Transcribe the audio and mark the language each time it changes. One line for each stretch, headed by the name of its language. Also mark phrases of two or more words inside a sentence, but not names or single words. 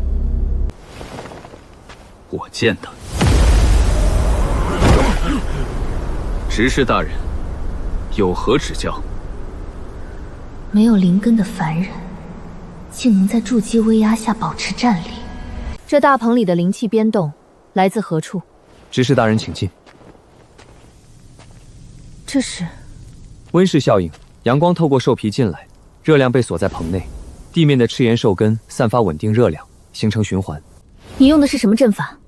Chinese: 我建的。执事大人，有何指教？没有灵根的凡人，竟能在筑基威压下保持战力。这大棚里的灵气 biến 動來自何處？執事大人，請進。這是溫室效應，陽光透過獸皮進來，熱量被鎖在棚內，地面的赤炎獸根散發穩定熱量，形成循環。你用的是什麼陣法？